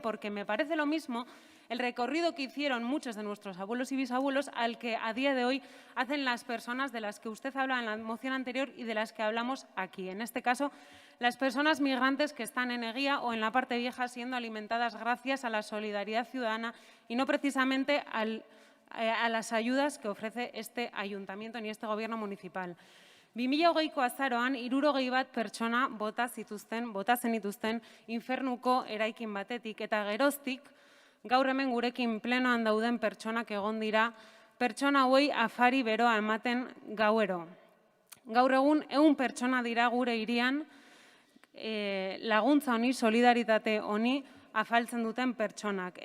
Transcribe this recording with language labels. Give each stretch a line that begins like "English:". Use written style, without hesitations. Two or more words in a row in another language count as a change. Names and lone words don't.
Spanish: Porque me parece lo mismo el recorrido que hicieron muchos de nuestros abuelos y bisabuelos al que a día de hoy hacen las personas de las que usted habla en la moción anterior y de las que hablamos aquí. En este caso, las personas migrantes que están en Eguía o en la parte vieja siendo alimentadas gracias a la solidaridad ciudadana y no precisamente a las ayudas que ofrece este ayuntamiento ni este gobierno municipal.
Basque: 2020ko azaroan 61 pertsona bota zenituzten infernuko eraikin batetik eta geroztik gaur hemen gurekin plenoan dauden pertsonak egon dira pertsona hauei afari beroa ematen gauero. Gaur egun 100 pertsona dira gure hirian laguntza honi, solidaritate honi afaltzen duten pertsonak.